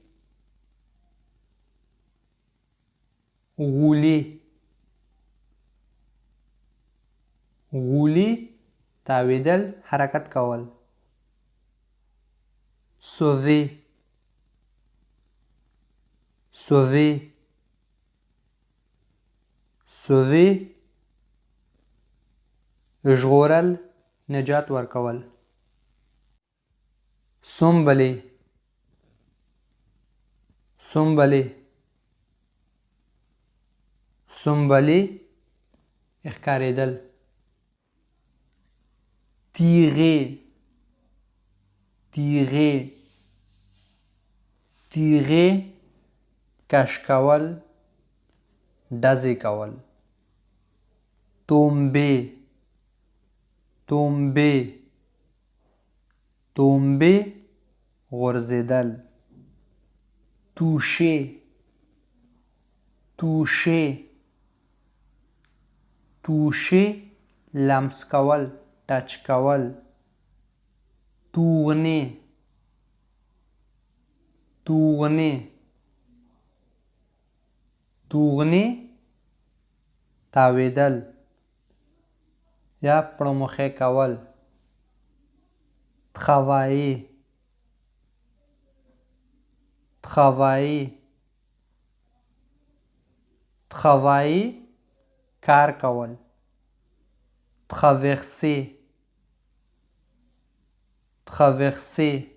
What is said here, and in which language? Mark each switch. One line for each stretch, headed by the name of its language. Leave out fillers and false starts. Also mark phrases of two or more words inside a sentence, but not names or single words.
French: rouler rouler
Pashto: تاوېدل حرکت کول
French: sauver sauver sauver
Pashto: ژغورل نجات ورکول
French: sembler sembler sembler ښکارېدل tirer tirer
Pashto: tirer کش کول ډزې کول
French: tomber tomber tomber
Pashto: غورځېدل
French: toucher toucher toucher
Pashto: لمس کول ټچ کول tourner
French: tourner tourner تاوېدل
Pashto: یا پړمخی کول
French: travailler travailler travailler
Pashto: کار کول
French: traverser traverser